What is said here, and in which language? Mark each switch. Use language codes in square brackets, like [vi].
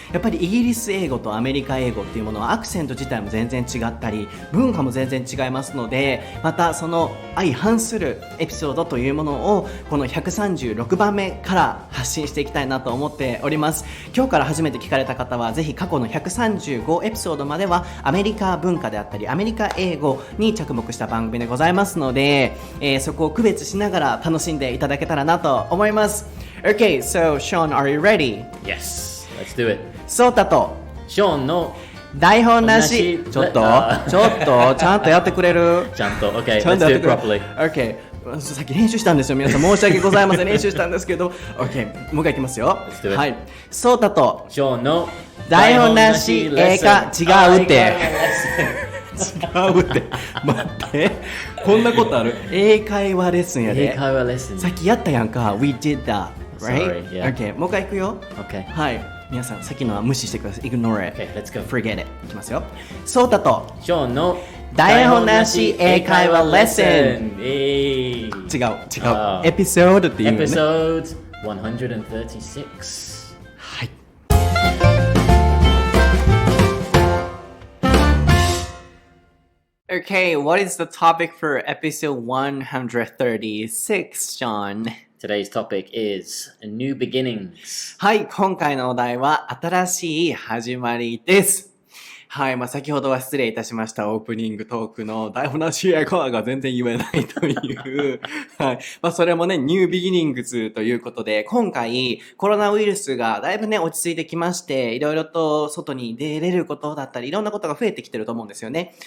[ja] やっぱりイギリス英語とアメリカ英語っていうものはアクセント自体も全然違ったり、文化も全然違いますので、またその相反するエピソードというものをこの136番目から発信していきたいなと思っております。今日から初めて聞かれた方はぜひ過去の135エピソードまではアメリカ文化であったりアメリカ英語に着目した番組でございますので、そこを区別しながら楽しんでいただけたらなと思います。 [en] Okay, so Sean, are you ready? Yes, let's do it. [ja] ソータとショーンの台本なし。ちょっとちゃんとやってくれる？ちゃんと [en] OK, let's do it properly. [ja] OK、さっき練習したんですよ皆さん、申し訳ございません。練習したんですけど OK、 もう一回いきますよ。はい、ソータとショーンの台本なし英会違うって違うって。待って。こんなことある？英会話レッスンやで。英会話レッスン。さっきやったやんか。 [en] We did that, right? Sorry, yeah. [ja] Okay. もう一回いくよ。 [en] Okay. [ja] はい。皆さん、さっきのは無視してください。 [en] Ignore it. Okay, let's go. Forget it. [ja] いきますよ。ソータとショーンの台本なし英会話レッスン。違う。違う。エピソードっていうね。 [en] Episode 136. [ja] はい。 [en] Okay, what is the topic for episode 136, Sean? Today's topic is new beginnings. [ja] はい、今回のお題は新しい始まりです。はい、先ほどは失礼いたしましたオープニングトークの台本なし英会話が全然言えないという、はい、それもね、ニュービギニングズということで、今回コロナウイルスがだいぶね、落ち着いてきまして、いろいろと外に出れることだったり、いろんなことが増えてきてると思うんですよね。